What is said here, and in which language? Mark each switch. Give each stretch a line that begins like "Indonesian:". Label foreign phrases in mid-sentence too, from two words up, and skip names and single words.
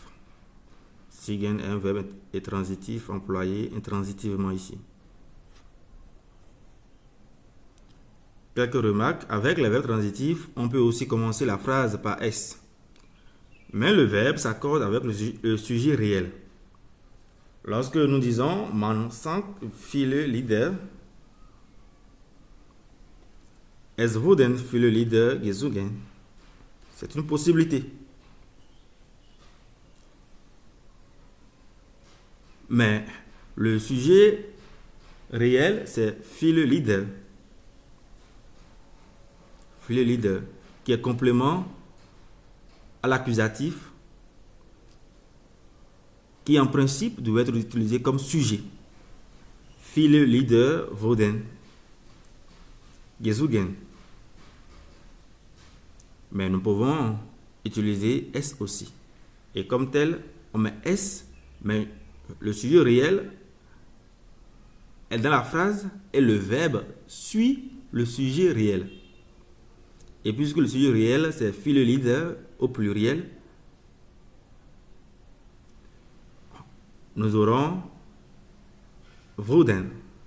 French: Sigen est un verbe intransitif employé intransitivement ici. Quelques remarques. Avec les verbes transitifs, on peut aussi commencer la phrase par S. Mais le verbe s'accorde avec le sujet réel. Lorsque nous disons
German: man sang viele Lieder, es wurden viele Lieder gesungen.
French: C'est une possibilité. Mais le sujet réel, c'est
German: viele Lieder. Viele Lieder,
French: qui est complément à l'accusatif, qui en principe doit être utilisé comme sujet.
German: Viele Lieder wurden gesungen.
French: Mais nous pouvons utiliser S aussi. Et comme tel, on met S, mais le sujet réel est dans la phrase et le verbe suit le sujet réel. Et puisque le sujet réel, c'est
German: viele Lieder
French: au pluriel, nous aurons wurden.